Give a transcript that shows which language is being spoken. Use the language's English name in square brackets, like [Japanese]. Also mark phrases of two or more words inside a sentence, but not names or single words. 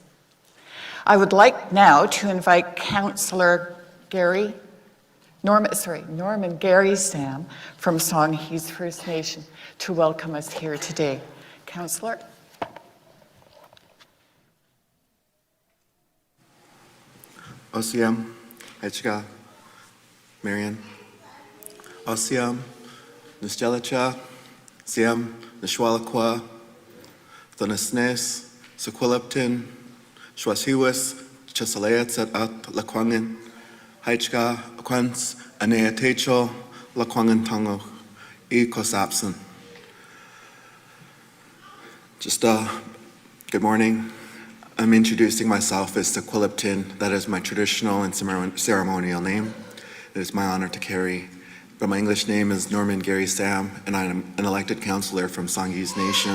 [English] I would like now to invite Councillor Norman Gary Sam from Songhees First Nation to welcome us here today. Councillor. [Straits Salish] Osiam, Hechka, Marian, Osiam, Nusjelicha, Siam, Nishwalakwa, Thonasnes, Sequiliptin, Schwasiwas, Chesalayats at Laquangan, Hechka, Aquans, Anea Techo, Laquangan Tongo, E Kosapson. [English] Just good morning. I'm introducing myself as Sequiliptin. That is my traditional and ceremonial name. It is my honor to carry. But my English name is Norman Gary Sam, and I'm an elected councillor from Sanghees Nation.